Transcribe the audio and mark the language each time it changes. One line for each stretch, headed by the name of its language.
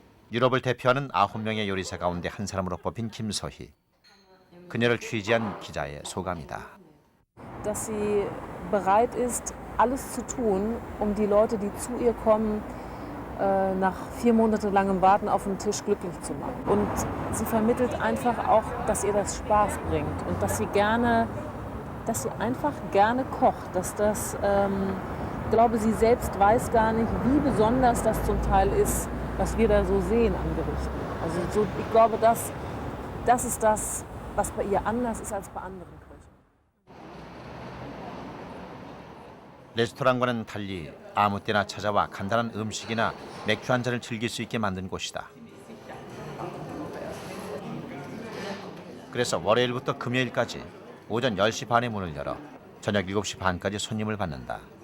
Korean: 유럽을 대표하는 9명의 요리사 가운데 한 사람으로 뽑힌 김소희. 그녀를 취재한 기자의 소감이다.
German: Dass sie bereit ist, alles zu tun, um die Leute, die zu ihr kommen, nach 4 Monate langem Warten auf den Tisch glücklich zu machen. Und sie vermittelt einfach auch, dass ihr das Spaß bringt und dass sie einfach gerne kocht. Dass das, ich glaube, sie selbst weiß gar nicht, wie besonders das zum Teil ist, was wir da so sehen an Gerichten. Also so, ich glaube, das ist das, was bei ihr anders ist als bei anderen Köchen.
Korean: 레스토랑과는 달리 아무 때나 찾아와 간단한 음식이나 맥주 한 잔을 즐길 수 있게 만든 곳이다. 그래서 월요일부터 금요일까지 오전 10시 반에 문을 열어 저녁 7시 반까지 손님을 받는다.